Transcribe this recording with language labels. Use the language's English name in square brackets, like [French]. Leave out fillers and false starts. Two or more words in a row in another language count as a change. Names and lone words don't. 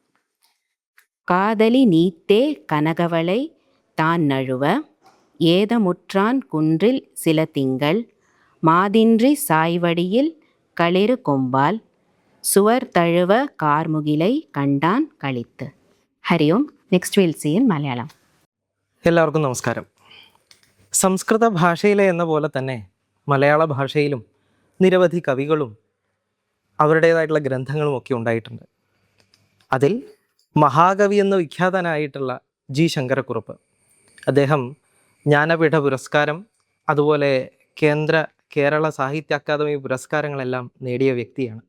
[Tamil] காதலி நீத்தே கனகவளை தான் நழுவ, ஏதமுற்றான் குன்றில் சில திங்கள், மாதின்றி சாய்வடியில் களிறு கொம்பால், சுவர் தழுவ கார்முகிலை கண்டான் களித்து. [English] ഹരി ഓം. next will see in മലയാളം. [Malayalam] എല്ലാവർക്കും നമസ്കാരം. സംസ്കൃത ഭാഷയിലെ എന്ന പോലെ തന്നെ മലയാള ഭാഷയിലും നിരവധി കവികളും അവരുടേതായിട്ടുള്ള ഗ്രന്ഥങ്ങളും ഒക്കെ ഉണ്ടായിട്ടുണ്ട്. അതിൽ മഹാകവി എന്ന വിഖ്യാതനായിട്ടുള്ള ജി ശങ്കരക്കുറുപ്പ് അദ്ദേഹം ജ്ഞാനപീഠ പുരസ്കാരം, അതുപോലെ കേരള സാഹിത്യ അക്കാദമി പുരസ്കാരങ്ങളെല്ലാം നേടിയ വ്യക്തിയാണ്.